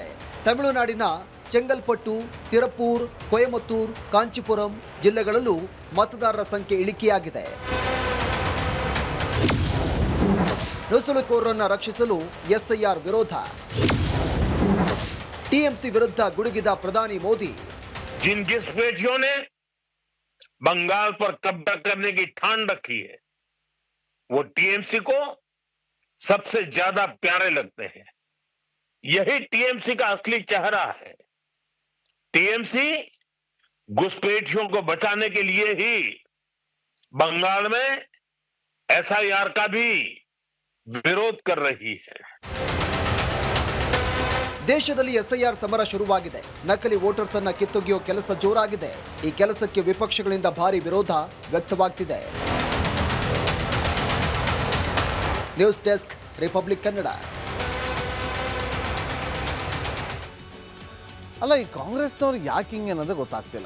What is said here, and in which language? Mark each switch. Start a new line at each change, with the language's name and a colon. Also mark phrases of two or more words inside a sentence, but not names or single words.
Kannada: ತಮಿಳುನಾಡಿನ ಚೆಂಗಲ್ಪಟ್ಟು, ತಿರುಪೂರ್, ಕೊಯಮತ್ತೂರ್, ಕಾಂಚೀಪುರಂ ಜಿಲ್ಲೆಗಳಲ್ಲೂ ಮತದಾರರ ಸಂಖ್ಯೆ ಇಳಿಕೆಯಾಗಿದೆ. ನುಸುಳುಕೋರರನ್ನು ರಕ್ಷಿಸಲು SIR ವಿರೋಧ. TMC ವಿರುದ್ಧ ಗುಡುಗಿದ ಪ್ರಧಾನಿ ಮೋದಿ.
Hindi: जिन घुसपैठियों ने बंगाल पर कब्जा करने की ठान रखी है वो TMC को सबसे ज्यादा प्यारे लगते हैं. यही TMC का असली चेहरा है. TMC घुसपैठियों को बचाने के लिए ही बंगाल में SIR का भी विरोध कर रही है.
Kannada: ದೇಶದಲ್ಲಿ SIR ಸಮರ ಶುರುವಾಗಿದೆ. ನಕಲಿ ವೋಟರ್ಸ್ ಅನ್ನ ಕಿತ್ತೊಗೆಯೋ ಕೆಲಸ ಜೋರಾಗಿದೆ. ಈ ಕೆಲಸಕ್ಕೆ ವಿಪಕ್ಷಗಳಿಂದ ಭಾರಿ ವಿರೋಧ ವ್ಯಕ್ತವಾಗ್ತಿದೆ.
English: news desk, ರಿಪಬ್ಲಿಕ್ ಕನ್ನಡ.
Kannada: ಅಲ್ಲ, ಈ ಕಾಂಗ್ರೆಸ್ನವ್ರು ಯಾಕೆ ಹಿಂಗೆ ಅನ್ನೋದು ಗೊತ್ತಾಗ್ತಿಲ್ಲ.